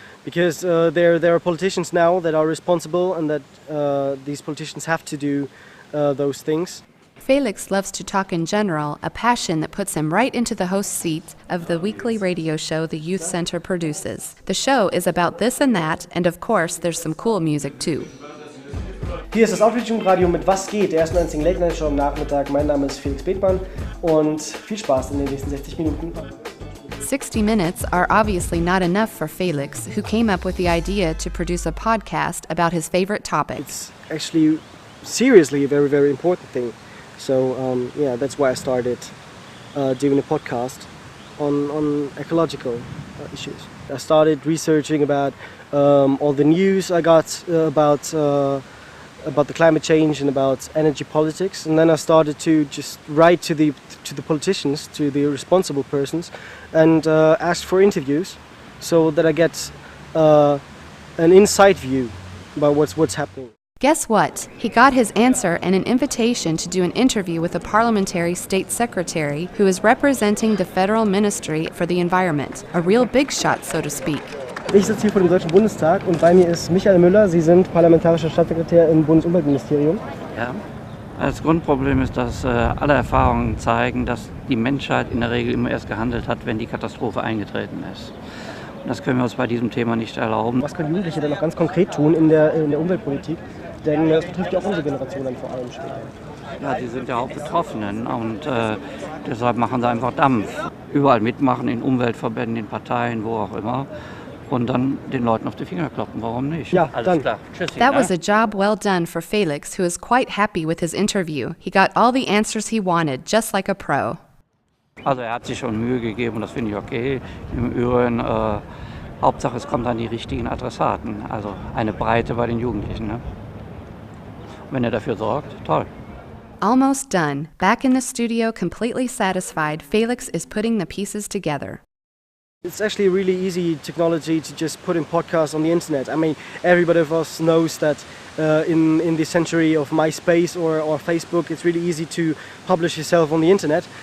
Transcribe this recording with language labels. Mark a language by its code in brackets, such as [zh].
[en] Because there are politicians now that are responsible, and that these politicians have to do those things. Felix loves to talk in general, a passion that puts him right into the host seat of the weekly radio show the Youth Center produces. The show is about this and that, and of course there's some cool music too. [de] Hier ist das Outreach-Radio mit Was geht, der ersten einzigen Late-Night-Show am Nachmittag. Mein Name ist Felix Bethmann und viel Spaß in den nächsten 60 Minuten. [en] 60 minutes are obviously not enough for Felix, who came up with the idea to produce a podcast about his favorite topic. It's actually seriously a very, very important thing. So that's why I started doing a podcast on ecological issues. I started researching about all the news I got about the climate change and about energy politics, and then I started to just write to the politicians, to the responsible persons, and ask for interviews, so that I get an inside view about what's happening. Guess what? He got his answer and an invitation to do an interview with a parliamentary state secretary who is representing the Federal Ministry for the Environment, a real big shot, so to speak. [de] Ich sitze hier vor dem Deutschen Bundestag und bei mir ist Michael Müller. Sie sind parlamentarischer Staatssekretär im Bundesumweltministerium. Ja, das Grundproblem ist, dass alle Erfahrungen zeigen, dass die Menschheit in der Regel immer erst gehandelt hat, wenn die Katastrophe eingetreten ist. Und das können wir uns bei diesem Thema nicht erlauben. Was können Jugendliche denn noch ganz konkret tun in der Umweltpolitik? Denn das betrifft ja auch unsere Generation dann vor allem später. Ja, die sind ja auch Betroffenen und deshalb machen sie einfach Dampf. Überall mitmachen, in Umweltverbänden, in Parteien, wo auch immer. Und dann den Leuten auf die Finger kloppen. Warum nicht? Ja, alles klar. Tschüssi. [en] That was a job well done for Felix, who is quite happy with his interview. He got all the answers he wanted, just like a pro. [de] Also hat sich schon Mühe gegeben und das finde ich okay. Im Übrigen, Hauptsache es kommt an die richtigen Adressaten. Also eine Breite bei den Jugendlichen. Ne? Wenn er dafür sorgt, toll. [en] Almost done. Back in the studio, completely satisfied, Felix is putting the pieces together. It's actually a really easy technology to just put in podcasts on the internet. I mean, everybody of us knows that in the century of MySpace or Facebook, it's really easy to publish yourself on the internet.